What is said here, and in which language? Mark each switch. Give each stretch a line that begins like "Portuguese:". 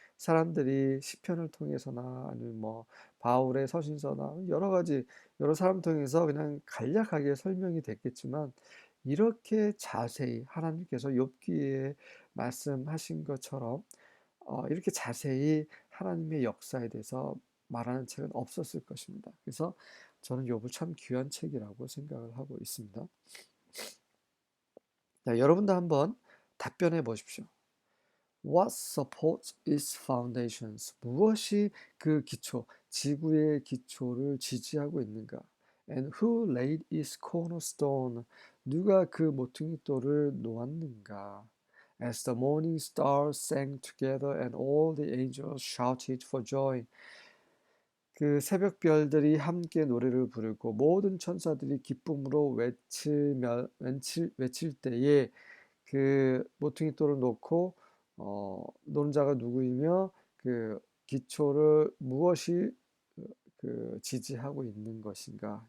Korean: 사람들이 시편을 통해서나 아니면 뭐 바울의 서신서나 여러 가지 여러 사람 통해서 그냥 간략하게 설명이 됐겠지만 이렇게 자세히 하나님께서 욥기에 말씀하신 것처럼 이렇게 자세히 하나님의 역사에 대해서 말하는 책은 없었을 것입니다. 그래서 저는 욥을 참 귀한 책이라고 생각을 하고 있습니다. 자, 여러분도 한번 답변해 보십시오.
English: What supports its foundations?
Korean: 무엇이 그 기초, 지구의 기초를 지지하고 있는가?
English: And who laid its cornerstone?
Korean: 누가 그 모퉁이돌을 놓았는가?
English: As the morning stars sang together and all the angels shouted for joy.
Korean: 그 새벽 별들이 함께 노래를 부르고 모든 천사들이 기쁨으로 외칠 때에 그 모퉁이돌을 놓고 노는 자가 누구이며 그 기초를 무엇이 그 지지하고 있는 것인가?